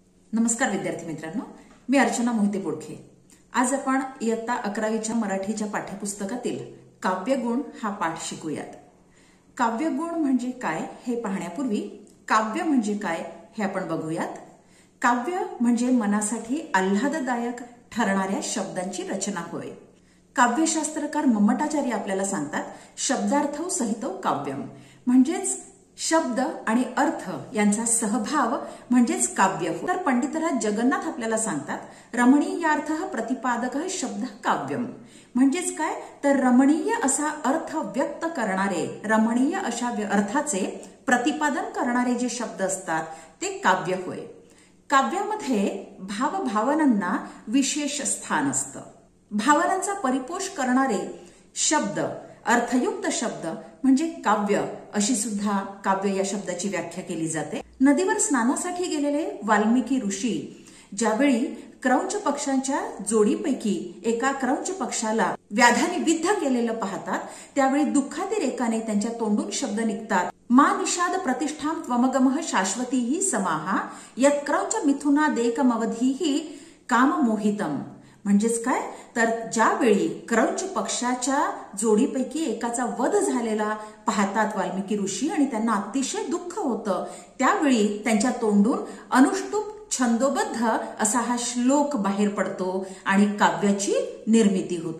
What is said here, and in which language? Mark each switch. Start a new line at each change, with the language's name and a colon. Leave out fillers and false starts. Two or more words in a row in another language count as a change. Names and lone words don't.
Marathi: नमस्कार विद्यार्थी मित्रांनो, मी अर्चना मोहिते बोडखे। आज आपण इयत्ता 11वीच्या मराठीच्या पाठ्यपुस्तकातील काव्यगुण हा पाठ शिकूयात। काव्यगुण म्हणजे काय हे पाहण्यापूर्वी काव्य म्हणजे काय हे आपण बघूयात। काव्य म्हणजे मनासाठी आल्हाददायक ठरणाऱ्या शब्दांची रचना होय। काव्यशास्त्रकार मम्मटाचार्य आपल्याला सांगतात,
Sanskrit: शब्दार्थौ सहितौ काव्यम
Marathi: म्हणजेच शब्द आणि अर्थ यांचा सहभाव म्हणजेच काव्य होय। तर पंडितराज जगन्नाथ आपल्याला सांगतात,
Sanskrit: रमणीयार्थः प्रतिपादकः शब्दः काव्यम
Marathi: म्हणजेच काय, तर रमणीय असा अर्थ व्यक्त करणारे, रमणीय अशा अर्थाचे प्रतिपादन करणारे जे शब्द असतात ते काव्य होय। काव्यामध्ये भावभावनांना विशेष स्थान असतं। भावनांचा परिपोष करणारे शब्द, अर्थयुक्त शब्द म्हणजे काव्य अशी सुद्धा काव्य या शब्दाची व्याख्या केली जाते। नदीवर स्नानासाठी गेलेले वाल्मिकी ऋषी ज्यावेळी क्रौंच पक्ष्यांच्या जोडीपैकी एका क्रौंच पक्षाला व्याधाने विद्ध केलेलं पाहतात, त्यावेळी दुःखातिरेकाने त्यांच्या तोंडून शब्द निघतात,
Sanskrit: मा निषाद प्रतिष्ठां त्वमगमः शाश्वतीहि समाहा यत् क्रौंच मिथुनादेकमवधीहि काममोहितम
Marathi: म्हणजेच काय, तर ज्यावेळी क्रौंच पक्षाच्या जोडीपैकी एकाचा वध झालेला पाहतात वाल्मिकी ऋषी आणि त्यांना अतिशय दुःख होतं, त्यावेळी त्यांच्या तोंडून अनुष्टुप छंदोबद्ध असा हा श्लोक बाहेर पडतो आणि काव्याची निर्मिती होते।